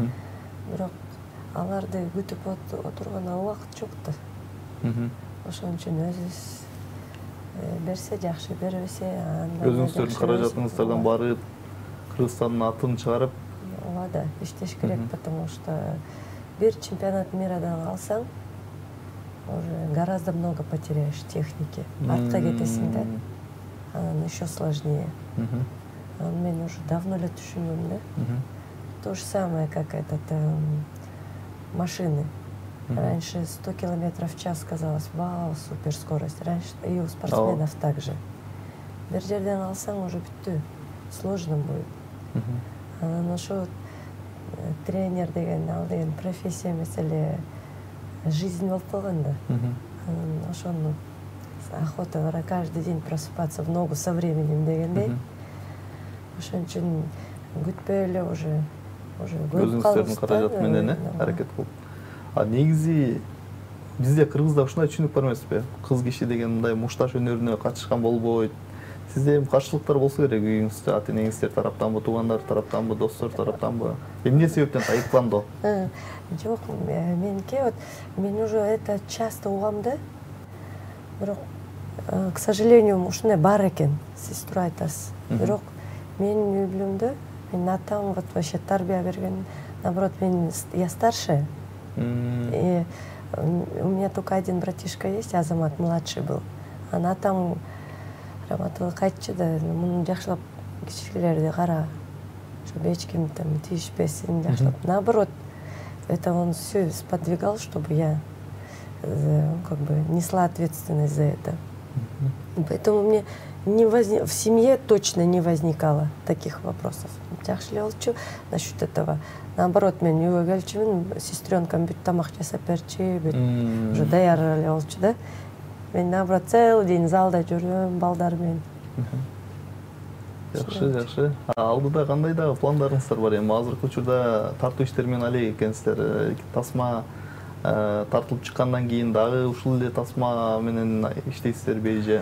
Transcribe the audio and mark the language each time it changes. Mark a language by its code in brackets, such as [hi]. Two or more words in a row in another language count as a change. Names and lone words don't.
[ky] Бирок аларды күтүп отурган убакыт жок да. Ошон үчүн өзүбүз берсе жакшы, бербесе өзүңүздөрдүн каражатыңыздардан барып, Кыргызстандын атын чыгарып, ооба да, иштеш керек, [ru] потому что [ky] бир чемпионат мирадан алсаң, [ru] уже гораздо много потеряешь техники. [ky] Артка кетесиң да. Анан [ru] еще сложнее. [ky] Мен [ru] уже давно [ky] эле түшүндүм да. [ru] То же самое, как машины. Раньше 100 километров в час казалось, вау, суперскорость. Раньше и у спортсменов также. [ky] Бир жерден алсаң уже бүттү. [ru] Сложно будет. [ky] Анан ошо тренер деген, ал деген профессия эмес эле жизнь болуп калган да. Анан ошону охота бар [ru] каждый день просыпаться в ногу со временем дегендей. [ky] Ошон үчүн күтпөй эле уже көрүп калдым. Өзүңүздөрдүн каражат менен аракет кылып. Негизи бизде Кыргызда ушундай түшүнүк бар эмеспи? Кыз киши деген мындай мушташ өнөрүнө катышкан болбойт. Сизде эми каршылыктар болсо керек үйүңүздө, ата-энеңиздер тараптанбы, туугандар тараптанбы, достор тараптанбы? Эмне себептен таэквондо? Жок, меники вот мен уже [ru] это часто [ky] угам да. Бирок, [ru] к сожалению, [ky] ушундай бар экен, сиз туура айтасыз. Бирок менин үй бүлөмдө менин атам [ru] вот вообще [ky] тарбия берген, [ru] наоборот, я старше. И у меня только один братишка есть, Азамат, младший был. [ky] А атам Раматова кайтчу да, муну жакшылап кичикелерди кара, чтобы эч ким там тийишпесин, жакшылап. [ru] Наоборот, это он все сподвигал, чтобы я как бы несла ответственность за это. Поэтому мне в семье точно не возникало таких вопросов. [ky] Жакшы эле болчу [ru] насчет этого. [ky] Наоборот, мен үйгө келчүмүн, сестренкам бүт тамак жасап берчи, бүт уже даяр эле болчу да. Мен [ru] наоборот целый день [ky] залда жүрөм балдар менен. Жакшы. Алдыда кандай да пландарыңыздар бар эми? Азыркы учурда тартуу иштери менен алек экенсиздер. Тасма тартылып чыккандан кийин дагы ушул эле тасма менен иштейсиздерби же?